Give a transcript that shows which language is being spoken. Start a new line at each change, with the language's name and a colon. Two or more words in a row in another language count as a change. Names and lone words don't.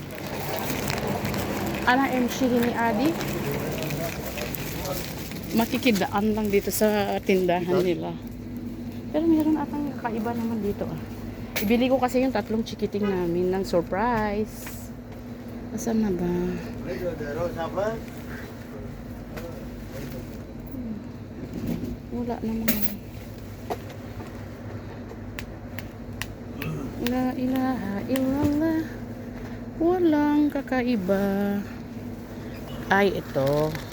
Arabic: أنا أمشي هنا عادي
Filipino: makikidaan lang dito sa tindahan nila pero meron atang kakaiba naman dito ibili ko kasi yung 3 chikiting namin ng surprise. Asan na ba? Wala naman.
Arabic: لا إله إلا الله.
Filipino: Walang kakaiba. Ay, ito.